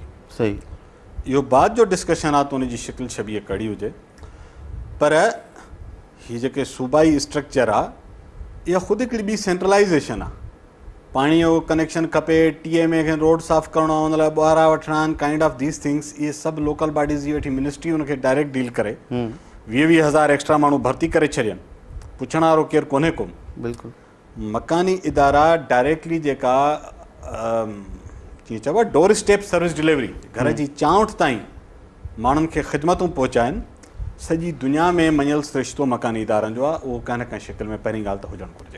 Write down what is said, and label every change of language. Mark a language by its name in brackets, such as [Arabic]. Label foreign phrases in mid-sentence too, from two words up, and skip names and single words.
[Sindhi] सही इहो बाद जो डिस्कशन आहे त उन जी शिकिल छबीह कड़ी हुजे पर हीअ जेके सूबाई स्ट्रक्चर आहे इहा ख़ुदि हिकिड़ी ॿी सेंट्रलाइज़ेशन आहे पाणीअ जो कनेक्शन खपे TMA खे रोड साफ़ु करिणो आहे हुन लाइ ॿुहारा वठणा आहिनि [English] kind of these things [Sindhi] इहे सभु [English] local bodies [Sindhi] जी वेठी मिनिस्ट्री हुनखे डायरेक्ट डील करे 20,000 एक्स्ट्रा माण्हू भर्ती करे छॾियनि पुछण वारो केरु कोन्हे को बिल्कुलु मकानी इदारा डायरेक्टली जेका कीअं चइबो आहे [English] door step service delivery [Sindhi] घर जी चांवठ ताईं माण्हुनि खे ख़िदमतूं पहुचाइनि सॼी दुनिया में मञियल सिरिश्तो मकानी इदारनि जो आहे उहो कंहिं न कंहिं शिकिल में पहिरीं ॻाल्हि त हुजणु घुरिजे